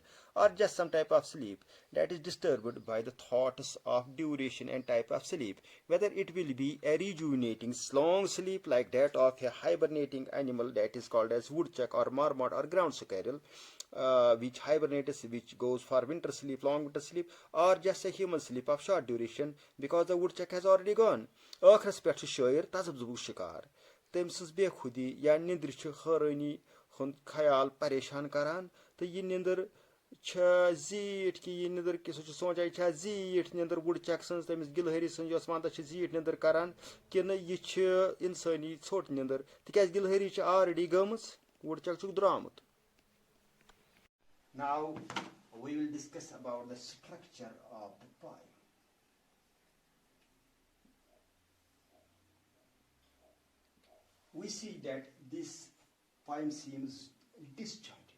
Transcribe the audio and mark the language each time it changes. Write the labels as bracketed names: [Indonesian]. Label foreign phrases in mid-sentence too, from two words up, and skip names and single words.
[English] or just some type of sleep that is disturbed by the thoughts of duration and type of sleep, whether it will be a rejuvenating long sleep like that of a hibernating animal that is called as woodchuck or marmot or ground squirrel, which hibernates, which goes for winter sleep, long winter sleep, or just a human sleep of short duration because the woodchuck has already gone. [Kashmiri] ٲخرس پٮ۪ٹھ چھُ شٲعر تذبذبُک شکار. تٔمۍ سٕنز بے خودی یا نِندرِ چھِ حٲرٲنی ہُنٛد خیال پریشان کران تہٕ یہِ نِندٕر چھےٚ زیٖٹھ کہِ یہِ نِندٕر سُہ چھُ سونٛچان یہِ چھےٚ زیٖٹھ نِندٕر وُڈچک سٕنٛز تٔمِس گِلہری سٕنٛز یۄس ونٛدس چھِ زیٖٹھ نِندٕر کران کِنہٕ یہِ چھِ اِنسٲنی ژھوٚٹ نِندٕر تِکیازِ گِلہری چھِ آلریڈی گٔمٕژ وُڈچک چھُکھ درٛامُت. [English] Now we will discuss about the structure of the poem. We see that this poem seems disjointed.